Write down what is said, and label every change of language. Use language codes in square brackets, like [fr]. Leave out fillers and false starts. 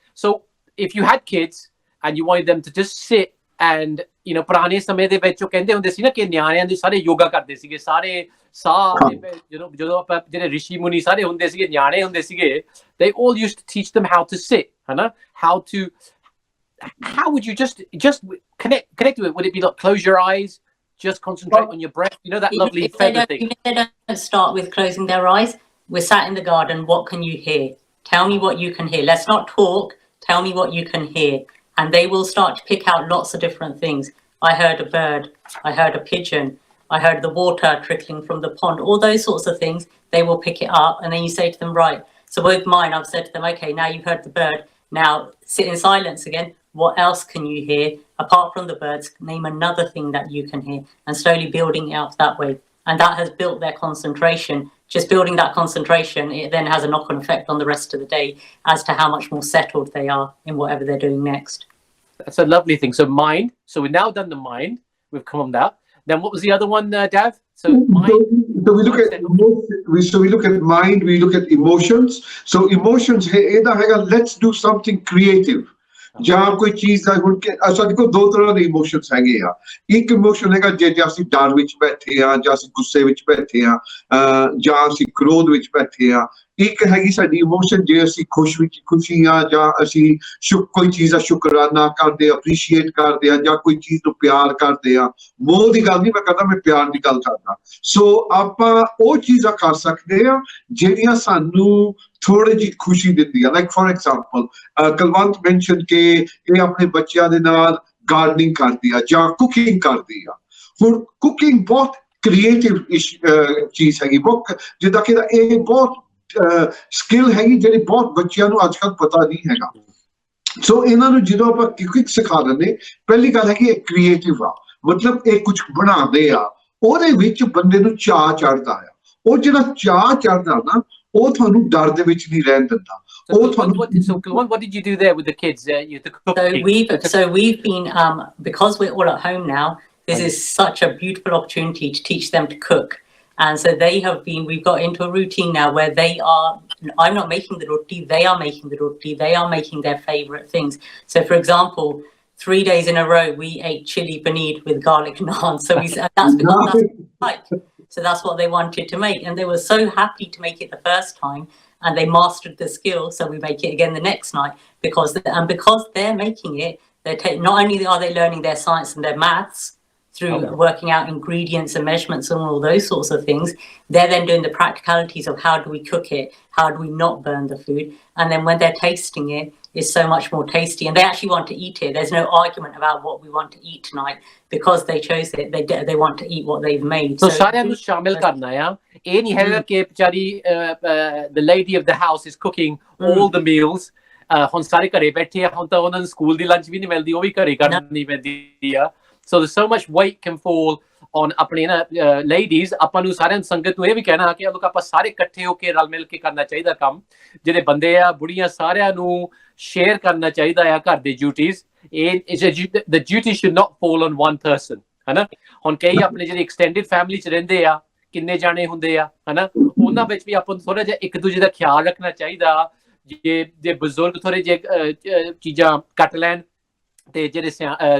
[en] So if you had kids and you wanted them to just sit and, you know, [pa] ਪੁਰਾਣੇ ਸਮੇਂ ਦੇ ਵਿੱਚ ਉਹ ਕਹਿੰਦੇ ਹੁੰਦੇ ਸੀ ਨਾ ਕਿ ਨਿਆਣਿਆਂ ਦੇ ਸਾਰੇ ਯੋਗਾ ਕਰਦੇ ਸੀਗੇ, ਸਾਰੇ ਸਾਹ, ਜਦੋਂ ਆਪਾਂ ਜਿਹੜੇ ਰਿਸ਼ੀ ਮੁਨੀ ਸਾਰੇ ਹੁੰਦੇ ਸੀਗੇ, ਨਿਆਣੇ ਹੁੰਦੇ ਸੀਗੇ, [en] they all used to teach them how to sit, [pa] ਹਨਾ? [en] How would you just connect to it? Would it be like close your eyes, just concentrate on your breath? You know that lovely feather thing? Even if they don't start with closing their eyes, we're sat in the garden, what can you hear? Tell me what you can hear. Let's not talk, tell me what you can hear. And they will start to pick out lots of different things. I heard a bird, I heard a pigeon, I heard the water trickling from the pond, all those sorts of things. They will pick it up, and then you say to them, right, so with mine, I've said to them, okay, now you've heard the bird, now sit in silence again. What else can you hear? Apart from the birds, name another thing that you can hear, and slowly building it up that way. And that has built their concentration just building that concentration, it then has a knock-on effect on the rest of the day as to how much more settled they are in whatever they're doing next. That's a lovely thing. So mind. So we've now done the mind. We've come on that. Then what was the other one, Dav? So mind. So we look at we look at mind. We look at emotions. So emotions. Let's do something creative. [pa] ਜਾਂ ਕੋਈ ਚੀਜ਼ ਦਾ ਹੁਣ ਸਾਡੇ ਕੋਲ ਦੋ ਤਰ੍ਹਾਂ ਦੇ emotions ਹੈਗੇ ਆ ਇੱਕ ਇਮੋਸ਼ਨ ਹੈਗਾ ਜੇ ਅਸੀਂ ਡਰ ਵਿੱਚ ਬੈਠੇ ਆ ਜਾਂ ਅਸੀਂ ਗੁੱਸੇ ਵਿੱਚ ਬੈਠੇ ਆ ਜਾਂ ਅਸੀਂ ਕ੍ਰੋਧ ਵਿੱਚ ਬੈਠੇ ਆ ਇੱਕ ਹੈਗੀ ਸਾਡੀ ਇਮੋਸ਼ਨ ਜੇ ਅਸੀਂ ਖੁਸ਼ੀ ਆ ਜਾਂ ਅਸੀਂ ਕੋਈ ਚੀਜ਼ ਦਾ ਸ਼ੁਕਰਾਨਾ ਕਰਦੇ ਅਪਰੀਸ਼ੀਏਟ ਕਰਦੇ ਆ ਜਾਂ ਕੋਈ ਚੀਜ਼ ਨੂੰ ਪਿਆਰ ਕਰਦੇ ਆ ਮੋਹ ਦੀ ਗੱਲ ਨਹੀਂ ਮੈਂ ਕਰਦਾ ਮੈਂ ਪਿਆਰ ਦੀ ਗੱਲ ਕਰਦਾ ਸੋ ਆਪਾਂ ਉਹ ਚੀਜ਼ਾਂ ਕਰ ਸਕਦੇ ਆ ਜਿਹੜੀਆਂ ਸਾਨੂੰ ਥੋੜੀ ਜਿਹੀ ਖੁਸ਼ੀ ਦਿੰਦੀ ਆ [en] like for example [pa] Kulwant mention ਕਿ ਇਹ ਆਪਣੇ ਬੱਚਿਆਂ ਦੇ ਨਾਲ ਗਾਰਡਨਿੰਗ ਕਰਦੀ ਆ ਜਾਂ ਕੁਕਿੰਗ ਕਰਦੀ ਆ ਹੁਣ ਕੁਕਿੰਗ ਬਹੁਤ ਕ੍ਰੀਏਟਿਵ ਚੀਜ਼ ਹੈਗੀ ਬਹੁਤ ਜਿੱਦਾਂ ਕਿ ਇਹ ਬਹੁਤ ਸਕਿੱਲ ਹੈਗੀ ਜਿਹੜੀ ਬਹੁਤ ਬੱਚਿਆਂ ਨੂੰ ਅੱਜ ਕੱਲ੍ਹ ਪਤਾ ਨਹੀਂ ਹੈਗਾ ਸੋ ਇਹਨਾਂ ਨੂੰ ਜਦੋਂ ਆਪਾਂ ਕੁਕਿੰਗ ਸਿਖਾ ਦਿੰਦੇ ਪਹਿਲੀ ਗੱਲ ਹੈ ਕਿ ਇਹ ਕ੍ਰੀਏਟਿਵ ਆ ਮਤਲਬ ਇਹ ਕੁਝ ਬਣਾਉਂਦੇ ਆ ਉਹਦੇ ਵਿੱਚ ਬੰਦੇ ਨੂੰ ਚਾਅ ਚੜ੍ਹਦਾ ਆ ਉਹ ਜਿਹੜਾ ਚਾਅ ਚੜ੍ਹਦਾ ਨਾ ਉਹ ਤੁਹਾਨੂੰ ਡਰ ਦੇ ਵਿੱਚ ਨਹੀਂ ਰਹਿਣ ਦਿੰਦਾ ਉਹ ਤੁਹਾਨੂੰ [en] So what did you do there with the kids? So we've been because we're all at home now, this is such a beautiful opportunity to teach them to cook. And so we've got into a routine now where I'm not making the roti, they are making the roti, they are making their favorite things. So for example, 3 days in a row we ate chili paneer with garlic naan. So that's because that's what they like. So that's what they wanted to make, and they were so happy to make it the first time, and they mastered the skill. So we make it again the next night because they're making it. Not only are they learning their science and their maths through working out ingredients and measurements and all those sorts of things, they're then doing the practicalities of how do we cook it, how do we not burn the food, and then when they're tasting it, it's so much more tasty, and they actually want to eat it. There's no argument about what we want to eat tonight because they chose it. They want to eat what they've made. [pa] So ਸਾਰਿਆਂ ਨੂੰ ਸ਼ਾਮਿਲ ਕਰਨਾ ਆ ਇਹ ਨਹੀਂ ਹੈਗਾ ਕਿ ਵਿਚਾਰੀ [en] the lady of the house is cooking all the meals [pa] ਹੁਣ ਸਾਰੇ ਘਰੇ ਬੈਠੇ ਆ ਹੁਣ ਤਾਂ ਉਹਨਾਂ ਨੂੰ ਸਕੂਲ ਦੀ ਲੰਚ ਵੀ ਨਹੀਂ ਮਿਲਦੀ ਉਹ ਵੀ ਘਰੇ ਕਰਨੀ ਪੈਂਦੀ ਆ [en] So there's so much weight can fall on [pa] ਆਪਣੇ ladies ਆਪਾਂ ਨੂੰ ਸਾਰਿਆਂ ਨੂੰ ਸੰਗਤ ਨੂੰ ਇਹ ਵੀ ਕਹਿਣਾ ਕਿ ਲੋਕ ਆਪਾਂ ਸਾਰੇ ਇਕੱਠੇ ਹੋ ਕੇ ਰਲ ਮਿਲ ਕੇ ਕਰਨਾ ਚਾਹੀਦਾ ਕੰਮ ਜਿਹੜੇ ਬੰਦੇ ਆ ਬੁੜੀਆਂ ਸਾਰਿਆਂ ਨੂੰ ਸ਼ੇਅਰ ਕਰਨਾ ਚਾਹੀਦਾ ਆ ਘਰ ਦੇ duties [en] the duty should not fall on one person [pa] ਹਨਾ ਹੁਣ ਕਈ ਆਪਣੇ ਜਿਹੜੇ ਐਕਸਟੈਂਡਡ ਫੈਮਿਲੀ ਚ ਰਹਿੰਦੇ ਆ ਕਿੰਨੇ ਜਾਣੇ ਹੁੰਦੇ ਆ ਹਨਾ ਉਹਨਾਂ ਵਿੱਚ ਵੀ ਆਪਾਂ ਨੂੰ ਥੋੜਾ ਜਿਹਾ ਇੱਕ ਦੂਜੇ ਦਾ ਖਿਆਲ ਰੱਖਣਾ ਚਾਹੀਦਾ ਜੇ ਬਜ਼ੁਰਗ ਥੋੜੇ ਜਿਹੇ ਚੀਜ਼ਾਂ ਕੱਟ ਲੈਣ ਤੇ ਜਿਹੜੇ